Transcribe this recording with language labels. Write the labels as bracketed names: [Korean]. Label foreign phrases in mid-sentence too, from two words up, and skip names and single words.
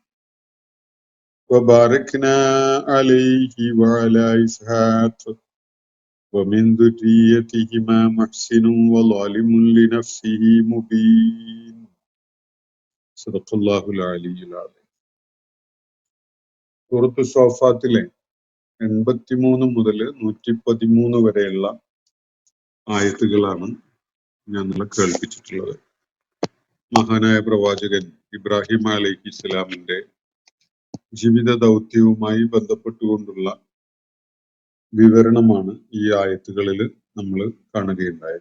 [Arabic] وباركنا عليه وعلى إسحاق ومن ذريتهما محسن وظالم لنفسه مبين صدق الله العلي العظيم. [Malayalam] സൂറത്ത് സ്വാഫാത്തിലെ 83 മുതൽ 113 വരെയുള്ള ആയത്തുകളാണ് ഞാൻ നിങ്ങളെ കേൾപ്പിച്ചിട്ടുള്ളത്. മഹാനായ പ്രവാചകൻ ഇബ്രാഹിം അലൈഹിസ്സലാമിന്റെ ജീവിത ദൗത്യവുമായി ബന്ധപ്പെട്ടുകൊണ്ടുള്ള വിവരണമാണ് ഈ ആയത്തുകളിൽ നമ്മൾ കാണുകയുണ്ടായത്.